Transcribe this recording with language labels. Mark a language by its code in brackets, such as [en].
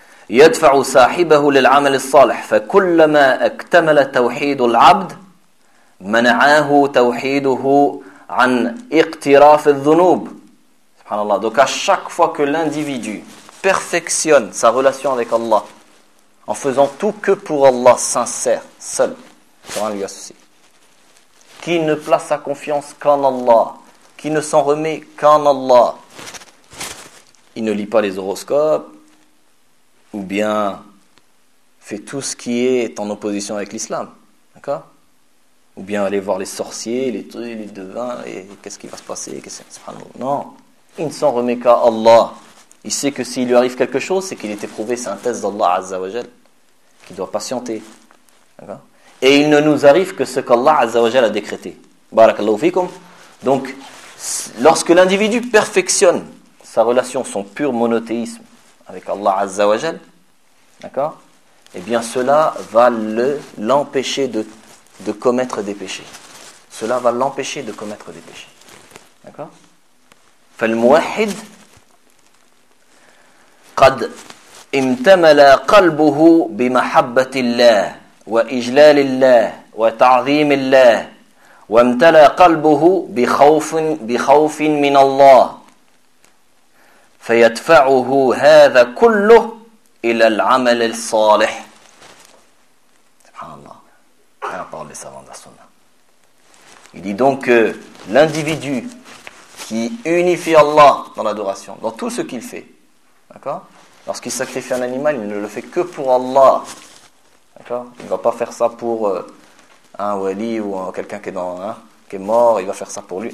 [ar] يدفع صاحبه للعمل الصالح فكلما اكتمل توحيد العبد منعه توحيده عن اقتراف الذنوب. سبحان الله. [fr] Donc à chaque fois que l'individu perfectionne sa relation avec Allah en faisant tout que pour Allah, sincère, seul, sans lui associer, qui ne place sa confiance qu'en Allah, qui ne s'en remet qu'en Allah, il ne lit pas les horoscopes ou bien fait tout ce qui est en opposition avec l'islam, d'accord? Ou bien aller voir les sorciers, les devins, et qu'est-ce qui va se passer? Non, il ne s'en remet qu'à Allah. Il sait que s'il lui arrive quelque chose, c'est qu'il est éprouvé, c'est un test d'Allah Azza wa Jal, qu'il doit patienter, d'accord? Et il ne nous arrive que ce qu'Allah Azza wa Jal a décrété. Barakallahu fikum. Donc, lorsque l'individu perfectionne sa relation, son pur monothéisme, avec Allah Azza wa Jal, d'accord? Eh bien, cela va l'empêcher de commettre des péchés. Cela va l'empêcher de commettre des péchés. D'accord? [ar] فالموحد قد امتملا قلبه بمحبة الله وإجلال الله وتعظيم الله وامتلا قلبه بخوف من الله فيدفعه هذا كله إلى العمل الصالح. سبحان الله. [fr] Rien à part les savants de la sunna. Il dit donc que l'individu qui unifie Allah dans l'adoration, dans tout ce qu'il fait, d'accord? Lorsqu'il sacrifie un animal, il ne le fait que pour Allah. D'accord? Il ne va pas faire ça pour un wali ou quelqu'un qui est mort, il va faire ça pour lui.